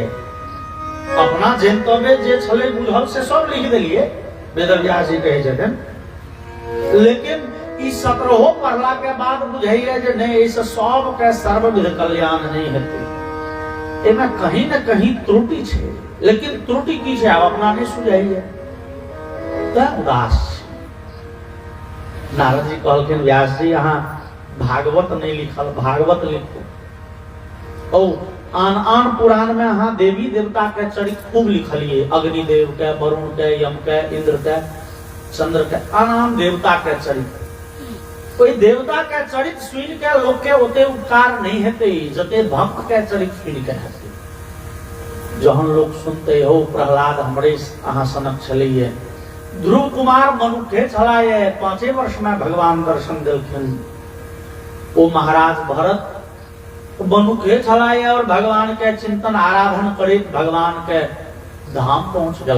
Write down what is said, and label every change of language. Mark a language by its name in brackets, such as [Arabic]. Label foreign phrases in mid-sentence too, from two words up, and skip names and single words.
[Maithili] अपना जनतव्य जे छले बुझल से सब लिख देलिए, वेदव्यास जी कहे छथिन। लेकिन ई 17 पढ़ला के बाद बुझाइए जे नहीं, ऐसे सब के सर्वविध कल्याण नहीं हेतै। एमे कहीं न कहीं त्रुटि छे, लेकिन त्रुटि की छे आप अपना नहीं सुझाइए त उदास। नारद जी कहलखिन, व्यास जी यहाँ भागवत नहीं लिखल, भागवत लिखो। ओ आन आन पुराण में अहाँ देवी देवता के चरित्र खूब लिखलिए, अग्निदेव के, वरुण के, यम के, इंद्र के, चंद्र के, आन आन देवता के चरित्र। कोई देवता के चरित्र सुन के लोग के ओते उपकार नहीं हेते जते भक्त के चरित्र सुन के हेते। जहन लोग सुनते हो प्रहलाद हमरे अहाँ सनक छलिए, ध्रुव कुमार मनुखे छलाए, 5 वर्ष में भगवान दर्शन देलखिन। ओ महाराज भरत मनुखे छलाए और भगवान के चिंतन आराधन करित भगवान के धाम पहुंच गला।